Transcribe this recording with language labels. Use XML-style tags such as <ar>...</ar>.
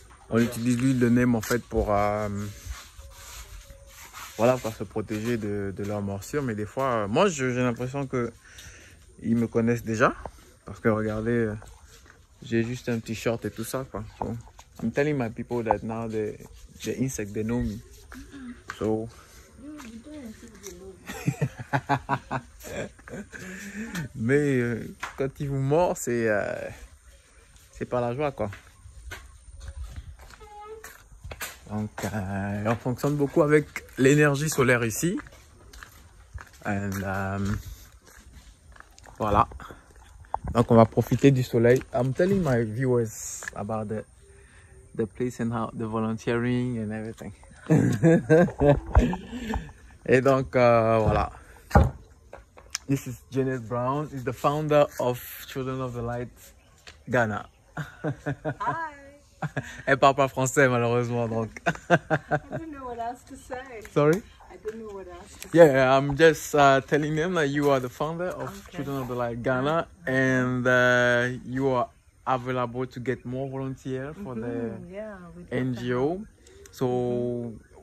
<fr>On utilise l'huile de neem en fait pour voilà, pour se protéger de leurs morsures. Mais des fois, moi j'ai l'impression que ils me connaissent déjà. Parce que regardez, j'ai juste un petit short et tout ça quoi.</fr> <en>So, I'm telling my people that now the insect they know me.</en> <fr>So mais quand ils vous mordent, c'est pas la joie quoi. Donc on fonctionne beaucoup avec l'énergie solaire ici. And, voilà. Donc on va profiter du soleil.</fr> <en>I'm telling my viewers about the place and how the volunteering and everything.</en> <fr>Et donc voilà.</fr> <en>This is Jeannette Brown, is the founder of Children of the Light Ghana. Hi.</en> <fr>Elle parle pas français malheureusement donc.</fr> <en>I didn't know what else to say. Sorry? I didn't know what else to say. Yeah, I'm just telling them that you are the founder of Children of the Light Ghana and you are available to get more volunteers for the Yeah, NGO. So</en>